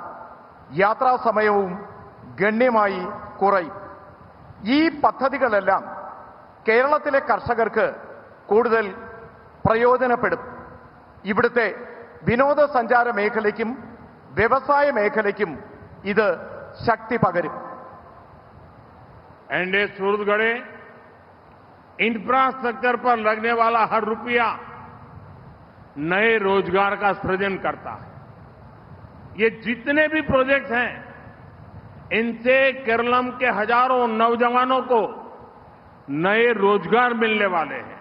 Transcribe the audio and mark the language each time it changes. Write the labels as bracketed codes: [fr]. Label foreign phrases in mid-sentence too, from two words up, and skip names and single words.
[ml] യാത്രാ സമയവും ഗണ്യമായി കുറയും. ഈ പദ്ധതികളെല്ലാം കേരളത്തിലെ കർഷകർക്ക് കൂടുതൽ പ്രയോജനപ്പെടും. ഇവിടുത്തെ വിനോദസഞ്ചാര മേഖലയ്ക്കും വ്യവസായ മേഖലയ്ക്കും ഇത് ശക്തി പകരും. [hi] एंडे सूरतगढ़े इंफ्रास्ट्रक्चर पर लगने वाला हर रुपया नए रोजगार का सृजन करता है. ये जितने भी प्रोजेक्ट्स हैं, इनसे केरलम के हजारों नौजवानों को नए रोजगार मिलने वाले हैं.